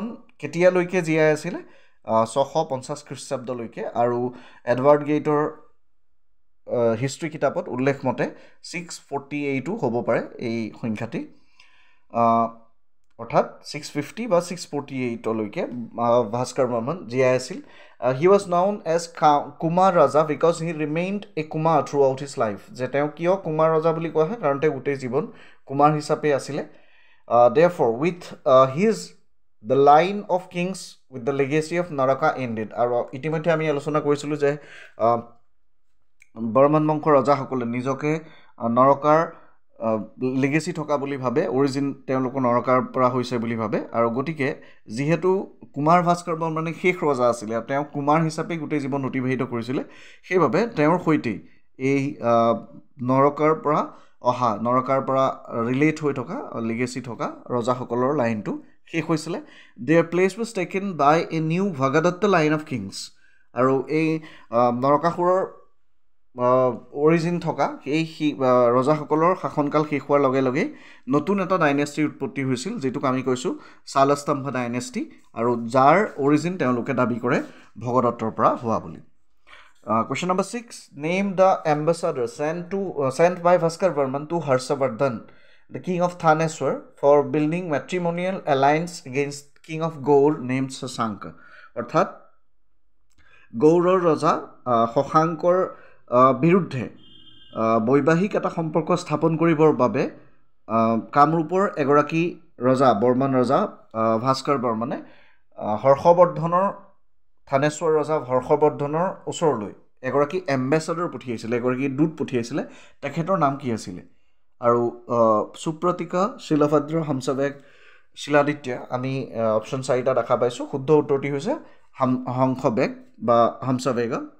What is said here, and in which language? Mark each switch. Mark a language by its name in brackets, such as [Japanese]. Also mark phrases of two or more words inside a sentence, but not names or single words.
[Assamese] কেতিয়ালৈকে জীয়াই আছিলে 650 খ্ৰীষ্টাব্দলৈকে আৰু এডৱাৰ্ড গেইটৰ হিষ্ট্ৰী কিতাপত উল্লেখ মতে 648 হ'ব পাৰে এই সংখ্যাটি অৰ্থাৎ 650 বা 648 লৈকে ভাস্কৰ বৰ্মন জীয়াই আছিল [English] he was known as Kumar Raja because he remained a Kumar throughout his life [Assamese] যে তেওঁ কিয় কুমাৰ ৰজা বুলি কোৱা হয় কাৰণ তেওঁ গোটেই জীৱন কুমাৰ হিচাপে আছিলে [English] therefore with his the line of kings with the legacy of Naraka ended [Assamese] আৰু ইতিমধ্যে আমি আলোচনা কৰিছিলোঁ যে বৰ্মন বংশৰ ৰজাসকলে নিজকে নৰকাৰ লিগেসি থকা বুলি ভাবে অৰিজিন তেওঁলোকৰ নৰকাৰ পৰা হৈছে বুলি ভাবে আৰু গতিকে যেহেতু কুমাৰ ভাস্কৰ বৰ্মনে শেষ ৰজা আছিল তেওঁ কুমাৰ হিচাপে গোটেই জীৱন অতিবাহিত কৰিছিল সেইভাবে তেওঁৰ হৈতে এই নৰকাৰ পৰা ৰিলেট হৈ থকা লিগেসি থকা ৰজাসকলৰ লাইনটো শেষ হৈছিল [English] their place was taken by a new Bhagadatta line of kings [Assamese] আৰু এই নৰকাসুৰৰ অৰিজিন থকা এই ৰজাসকলৰ শাসনকাল শেষ হোৱাৰ লগে লগে নতুন এটা ডাইনেষ্টিৰ উৎপত্তি হৈছিল যেটো আমি কৈছো শালস্তম্ভ ডাইনেষ্টি আৰু যাৰ অৰিজিন তেওঁলোকে দাবী কৰে ভগদত্তৰ পৰা হোৱা বুলি [English] question number 6 name the ambassador sent by Bhaskar Varman to Harshavardhan the king of Thaneswar for building matrimonial alliance against king of Gaur named Sasanka [Assamese] অৰ্থাৎ গৌৰৰ ৰজা শশাংকৰ বিৰুদ্ধে বৈবাহিক এটা সম্পৰ্ক স্থাপন কৰিবৰ বাবে কামৰূপৰ এগৰাকী ৰজা বৰ্মন ৰজা ভাস্কৰ বৰ্মনে হৰ্ষবৰ্ধনৰ থানেশ্বৰ ৰজা হৰ্ষবৰ্ধনৰ ওচৰলৈ এগৰাকী এম্বেছাডৰ পঠিয়াইছিল এগৰাকী দূত পঠিয়াইছিল তেখেতৰ নাম কি আছিল আৰু সুপ্ৰতিকা শিলভদ্ৰ হংসবেগ শিলাদিত্য আমি অপচন 4টা দেখা পাইছো শুদ্ধ উত্তৰটি হৈছে হংসবেগ বা হংসবেগ